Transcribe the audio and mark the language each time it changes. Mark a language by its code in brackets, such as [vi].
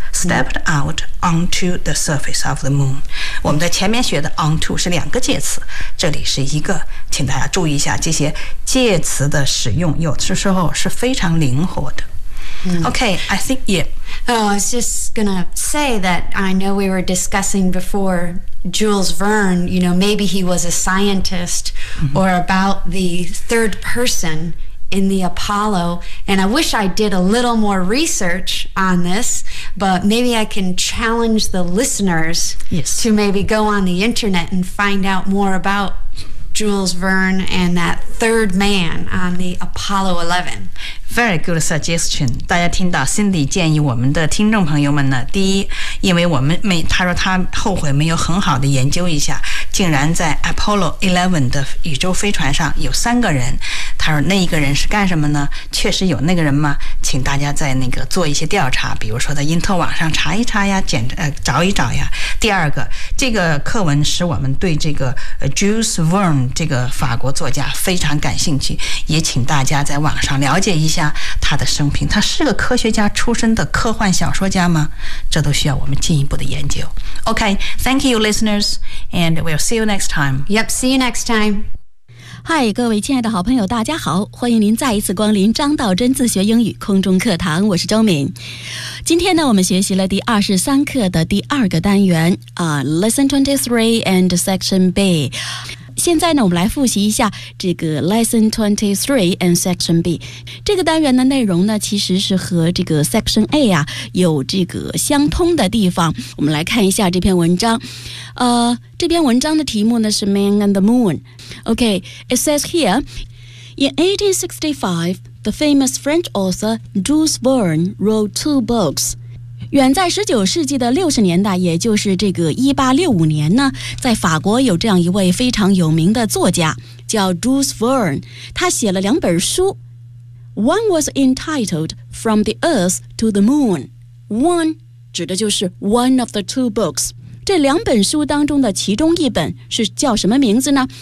[en] Stepped out onto the surface of the moon. [zh] 我们在前面学的 onto 是两个介词，这里是一个，请大家注意一下这些介词的使用，有的时候是非常灵活的。 [en] Okay, I think, yeah. Oh, I was just going to say that I know we were discussing before Jules Verne, you know, maybe he was a scientist or about the third person in the Apollo, and I wish I did a little more research on this, but maybe I can challenge the listeners yes. to maybe go on the internet and find out more about Jules Verne and that third man on the Apollo 11. Very good suggestion. [zh] 大家听到 Cindy 建议我们的听众朋友们呢，第一，因为我们没，他说他后悔没有很好的研究一下，竟然在 Apollo 11的宇宙飞船上有三个人，他说那一个人是干什么呢？确实有那个人吗？请大家在那个做一些调查，比如说在因特网上查一查呀，找一找呀。第二个，这个课文使我们对这个 Jules Verne 这个法国作家非常感兴趣，也请大家在网上了解一下他的生平。他是个科学家出身的科幻小说家吗？这都需要我们进一步的研究。 [en] Okay, thank you, listeners, and we'll see you next time. Yep, see you next time. [zh] 嗨，各位亲爱的好朋友，大家好，欢迎您再一次光临张道真自学英语空中课堂，我是周敏。今天呢，我们学习了第23课的第二个单元Lesson 23 and Section B。现在呢，我们来复习一下这个 Lesson 23 and Section B 这个单元的内容呢，其实是和这个 Section A 啊有这个相通的地方。我们来看一下这篇文章，这篇文章的题目呢是 Man and the Moon。 [en] Okay, it says here In 1865, the famous French author Jules Verne wrote 2 books. [zh] 远在19世纪的60年代，也就是这个1865年呢，在法国有这样一位非常有名的作家，叫 Jules Verne， 他写了两本书。 [en] One was entitled From the Earth to the Moon. One [zh] 指的就是 [en] one of the two books。 [zh] 这两本书当中的其中一本是叫什么名字呢？